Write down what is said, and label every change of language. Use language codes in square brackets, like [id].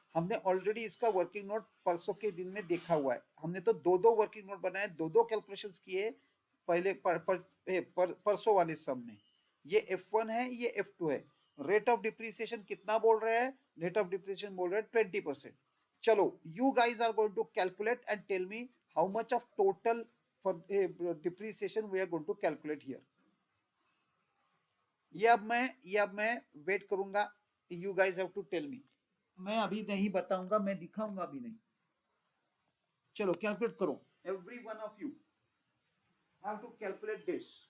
[hi] हमने ऑलरेडी इसका working note परसों के दिन में देखा हुआ है, हमने तो दो वर्किंग नोट बनाए, दो कैलकुलेशंस किए पहले परसों वाले सम में। ये F1 है, ये F2 है। रेट ऑफ डिप्रिसिएशन कितना बोल रहे हैं, रेट ऑफ डिप्रिसिएशन बोल रहे हैं 20%। [en] चलो you guys are going to calculate and tell me how much of total for depreciation we are going to calculate here। [hi] ये अब मैं वेट करूंगा, [en] you guys have to tell me। [hi] मैं अभी नहीं बताऊंगा, मैं दिखाऊंगा भी नहीं। चलो कैलकुलेट करो, [en] every one of you have to calculate this।